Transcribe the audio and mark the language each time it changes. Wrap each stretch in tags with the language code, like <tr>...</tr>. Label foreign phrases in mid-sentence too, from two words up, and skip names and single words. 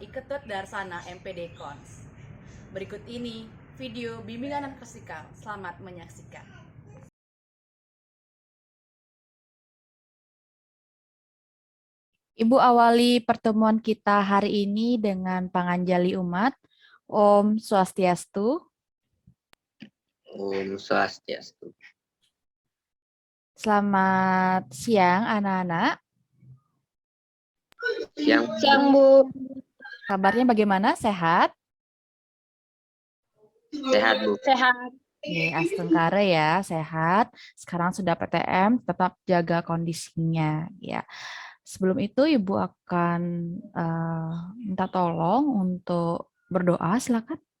<id>Iketut Darsana MPD Kons. Berikut ini video bimbingan klasikal. Selamat menyaksikan. Ibu awali pertemuan kita hari ini dengan panganjali umat.</id> <ban>Om Swastiastu. Om Swastiastu.</ban> <id>Selamat siang anak-anak. Siang, Bu. Kabarnya bagaimana? Sehat? Sehat, Bu. Sehat. Oke, astungkare ya, sehat. Sekarang sudah PTM, tetap jaga kondisinya ya. Sebelum itu Ibu akan minta tolong untuk berdoa, silakan.</id>